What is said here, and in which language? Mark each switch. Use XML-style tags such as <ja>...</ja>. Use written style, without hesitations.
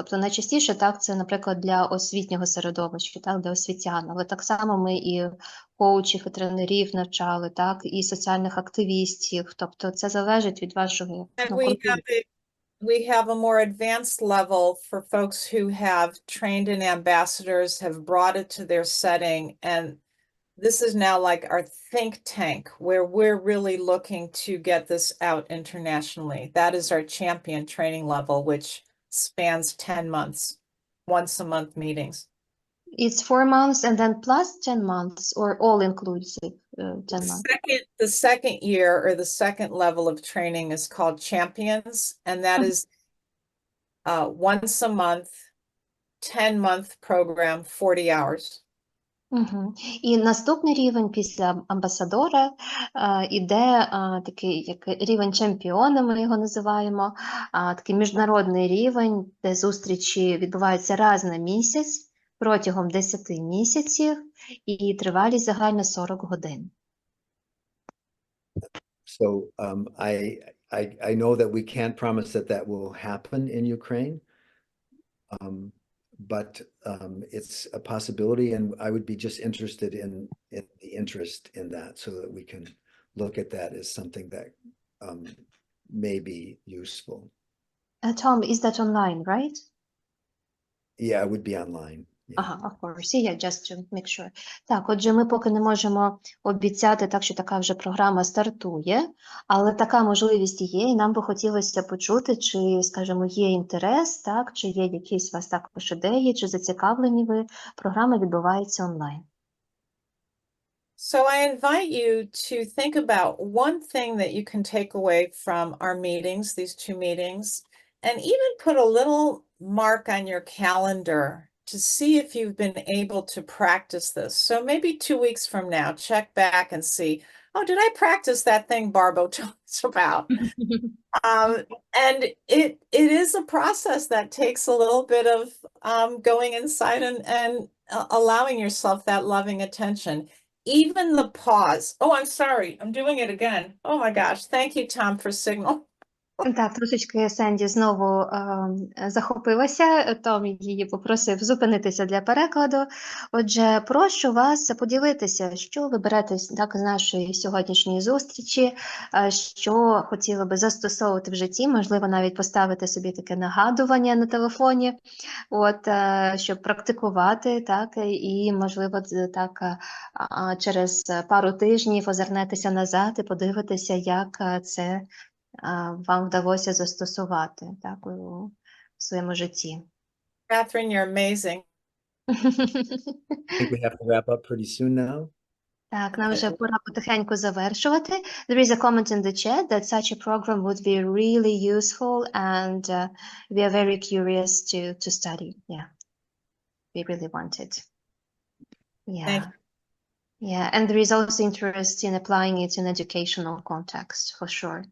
<uk>Тобто найчастіше так, це, наприклад, для освітнього середовища, так, для освітян. Але так само ми і коучів, і тренерів навчали, так, і соціальних активістів. Тобто це залежить від вашого контексту.</uk> <en>We have a more advanced level for folks who have trained in ambassadors, have brought it to their setting. And this is now like our think tank where we're really looking to get this out internationally. That is our champion training level, which spans 10 months, once a month meetings. It's 4 months and then plus 10 months or all inclusive 10 months. The second year or the second level of training is called champions. And that is once a month, 10-month program, 40 hours.</en> <uk>І наступний рівень після амбасадора іде такий як рівень чемпіона, ми його називаємо, такий міжнародний рівень, де зустрічі відбуваються раз на місяць, протягом 10 місяців, і тривалість загальна 40 годин.</uk> <en>So I know that we can't promise that that will happen in Ukraine, but it's a possibility, and I would be just interested in the interest in that, so that we can look at that as something that may be useful. Tom, is that online, right? Yeah, it would be online. Ага, of course, yeah, just to make sure.</en> <uk>Так, отже, ми поки не можемо обіцяти, так що така вже програма стартує, але така можливість є, і нам би хотілося почути, чи, скажімо, є інтерес, так, чи є якісь у вас також ідеї, чи зацікавлені ви, програма відбувається онлайн.</uk> <en>So I invite you to think about one thing that you can take away from our meetings, these 2 meetings, and even put a little mark on your calendar to see if you've been able to practice this. So maybe 2 weeks from now, check back and see, oh, did I practice that thing Barbo told us about? And it is a process that takes a little bit of going inside and allowing yourself that loving attention. Even the pause. Oh, I'm sorry. I'm doing it again. Oh my gosh. Thank you, Tom, for signal.</en> <uk>Так, трошечки Сенді знову захопилася, Том її попросив зупинитися для перекладу. Отже, прошу вас поділитися, що ви берете так, з нашої сьогоднішньої зустрічі, що хотіли би застосовувати в житті, можливо, навіть поставити собі таке нагадування на телефоні, щоб практикувати, так, і, можливо, так, через пару тижнів озирнетеся назад і подивитися, як це вам вдалося застосувати, так, у своєму житті.</uk> <en>Catherine, you're amazing. I think we have to wrap up pretty soon now.</en> <uk>Так, нам вже пора потихеньку завершувати.</uk> <en>There is a comment in the chat that such a program would be really useful and we are very curious to study. Yeah, we really want it. Yeah. Thank you. Yeah, and there is also interest in applying it in educational context, for sure.</en>